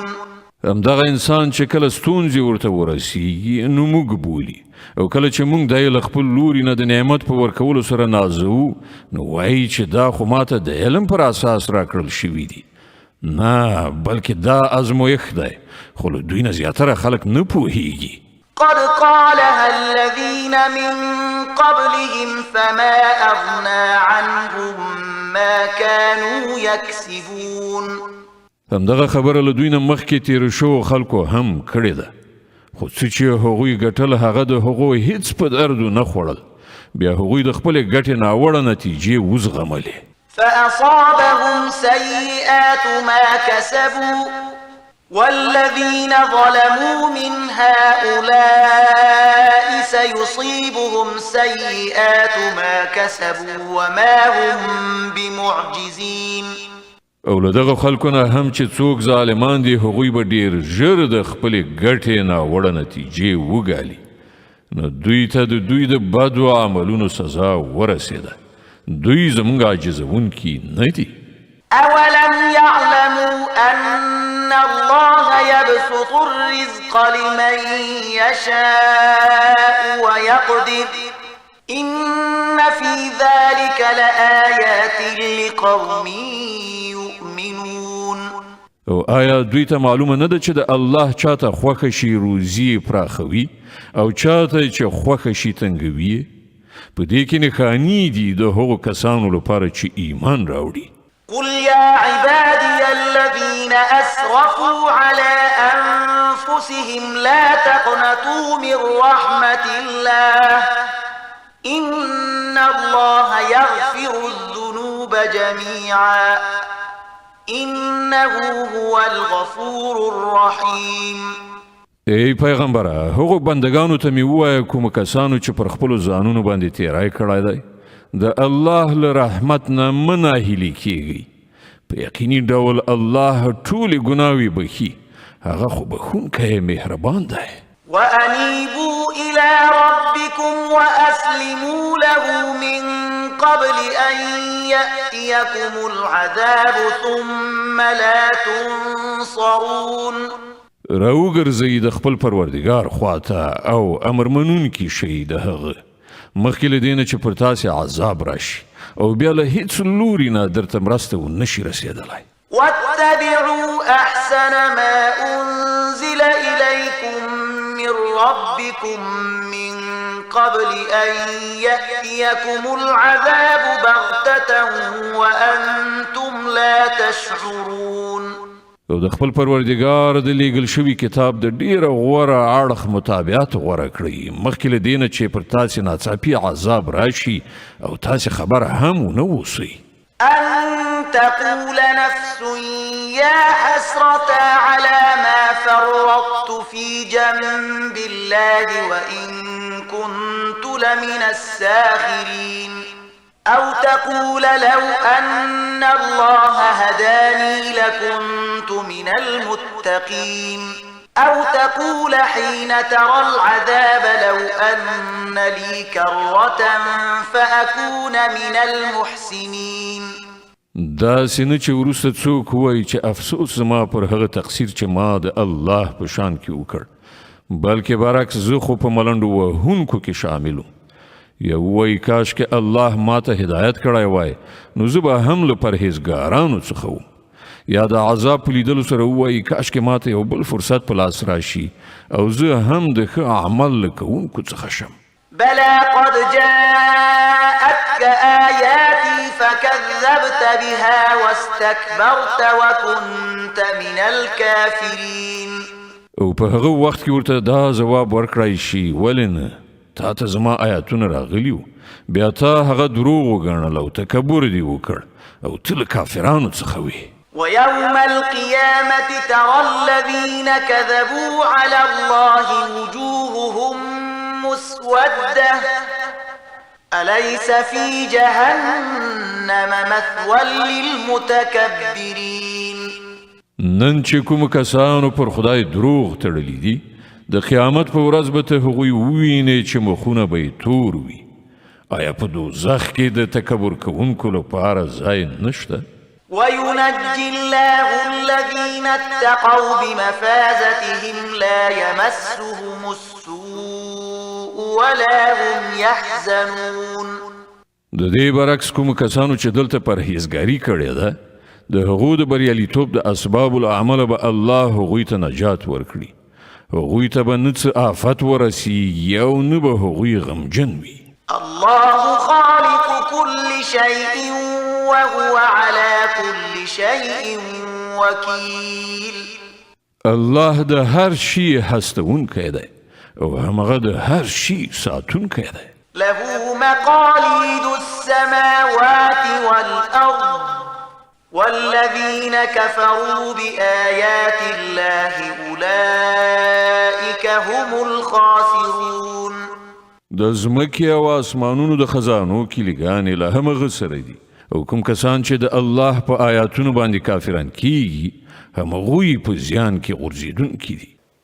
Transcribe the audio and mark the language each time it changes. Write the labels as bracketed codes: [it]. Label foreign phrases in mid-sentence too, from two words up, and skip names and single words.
[ps] همدغه انسان چې کله ستونزې ورته ورسیږي نو موږ بولي، او کله چې موږ دی له خپل لوري نه د نعمت په ورکولو سره نازوو نو وایي چې دا خو ماته د علم پر اساس راکړل شوي دي. نه، بلکې دا ازمویښت دی، خو له دوی نه زیاتره خلک نه پوهیږي. [ar] قد قالها الذين من قبلهم فما أغنى عنهم ما كانوا يكسبون. [ps] همدغه خبره له دوی نه مخکې تیر شو خلکو هم کړې ده، خو څه چې هغوی ګټل هغه د هغوی هیڅ په دردو نه خوړل، بیا هغوی د خپلې ګټې ناوړه نتیجې وزغملې. [ar] فأصابهم سيئات ما كسبوا والذين ظلموا من هؤلاء سيصيبهم سيئات ما كسبوا وما هم بمعجزين. [ps] او له دغه خلکو نه هم چې څوک ظالمان دي هغوی به ډیر ژر د خپلې ګټې ناوړه نتیجې وګالي، نو دوی ته د دوی د بدو عملونو سزا ورسېده. دوی زموږ عاجزونکي نه دي. [ar] أولم يعلموا أن الله يبسط الرزق لمن يشاء ويقدر إن في ذلك لآيات لقوم يؤمنون. [ps] او آیا دوی ته معلومه نه ده چې د الله چاته خوښه شي روزي پراخوي او چاته چې خوښه شي تنګوي؟ په دې کې نښانې دي د هغو کسانو لپاره چې ایمان راوړي. [ar] قل يا عبادي الذين أسرفوا على أنفسهم لا تقنطوا من رحمة الله إن الله يغفر الذنوب جميعا إنه هو الغفور الرحيم. [ps] ای پیغمبره، هغو بندگانو ته مې ووایه کومو کسانو چې پر خپلو ځانونو باندې تیری کړی دی، د الله له رحمت نه مه ناهیلي کیږئ. په یقیني ډول الله ټولې ګناوې بخي، هغه خو بخونکی مهربان دی. [ar] وأنيبوا إلى ربكم وأسلموا له من قبل أن يأتيكم العذاب ثم لا تنصرون. [ps] راوګرځئ د خپل پروردګار خواته او امر منونکي شئ د هغه مخکې له دې نه چې پر تاسې عذاب راشي او بیا له هیڅ لوري نه درته مرسته ونشي رسېدلی. [ar] واتبعوا أحسن ما أنزل إليكم من ربكم من قبل أن يأتيكم العذاب بغتة وأنتم لا تشعرون. [ps] او د خپل پروردګار د لیږل شوي کتاب د ډیره غوره اړخ مطابقت غوره کړئ مخکې له دې نه چې پر تاسې ناڅاپي عذاب راشي او تاسې خبره هم ونه اوسئ. [ar] أن تقول نفس يا حسرة على ما فرطت في جنب الله وإن كنت لمن الساخرين أو تقول لو أن الله هداني لكنت من المتقين أو تقول حين ترى العذاب لو أن لي كرة فأكون من المحسنين. [ps] دا سینه چې وروسته څوک وایي چې افسوس زما پر هغه تقصیر چې ما د الله په شان کې وکړ بلکې برعکس زه خو په ملنډو وهونکو کې شامل وم یا وایي کاش کې الله ما ته هدایت کړی وای نو زه به هم له پرهیزګارانو څخه وم یا د عذاب په لیدلو سره وایي کاش کې ما ته یو بل فرصت په لاس راشي او زه هم د ښه عمل له کوونکو څخه شم. [ar] بلى قد جاءتك آياتي فكذبت بها واستكبرت وكنت من الكافرين. [ps] او په هغه وخت کې ورته دا ځواب ورکړای شي ولې نه تا ته زما آیاتونه راغلي وو بیا تا هغه دروغ وګڼل او تکبر دې وکړ او ته له کافرانو څخه وې. [ar] ويوم القيامة ترى الذين كذبوا على الله وجوههم مسودة أليس في جهنم مثوى للمتكبرين. [ps] نن چې کوم کسانو پر خدای دروغ تړلی دي د قیامت په ورځ به ته هغوی ووینې چې مخونه به یې تور وي. آیا په دوزخ کې د تکبر کوونکو لپاره ځای نشته؟ [ar] وينجي الله الذين اتقوا بمفازتهم لا يمسهم السوء ولا هم يحزنون. [ps] د دې برعکس کوم کسانو چې دلته پرهیزګاري کړې ده د هغو د بریالیتوب د [ar] اسباب العمل [ps] به الله هغوی ته نجات ورکړي هغوی ته به نه څه آفت ورسي او نه به هغوی غمجن وي. [ar] الله خالق كل شيء وهو على كل شيء وكيل. [ps] الله د هر شي هستونکی دی او همغه د هر شي ساتونکی دی. [ar] له مقاليد السماوات والأرض والذين كفروا بآيات الله أولئك هم الخاسرون. [ps] د ځمکې او اسمانونو د خزانو کلیګانې له همغه سره دي او کوم کسان چې د الله په آیاتونو باندې کافران کیږي همغوی په زیان کې غورځېدونکي دي.